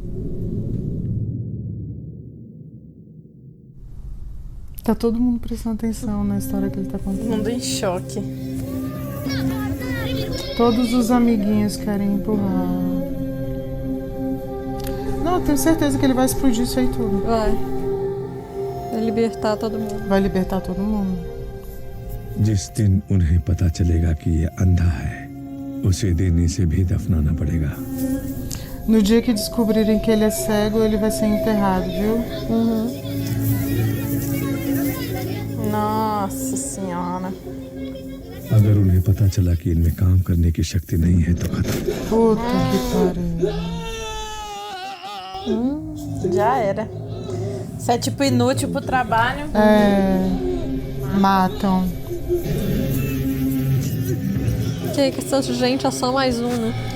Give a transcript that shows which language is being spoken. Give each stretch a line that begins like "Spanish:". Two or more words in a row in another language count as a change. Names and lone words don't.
Portuguese: Tá todo mundo prestando atenção na história que ele tá contando. Mundo em choque. Todos os amiguinhos querem empurrar. Não, eu tenho certeza que ele vai explodir isso aí tudo. Vai libertar todo mundo. Vai libertar todo mundo.
Hindi: जिस दिन उन्हें पता चलेगा कि ये अंधा है, उसे दिन इसे भी दफनाना पड़ेगा।
Portuguese: No dia que descobrirem que ele é cego, ele vai ser enterrado, viu? Nossa senhora.
Hindi: अगर उन्हें पता चला कि इनमें काम करने की शक्ति नहीं है तो खत्म।
Portuguese: Puta que pariu. Já era. Isso é tipo inútil pro trabalho. Matam. Que questão de gente é só mais um, né?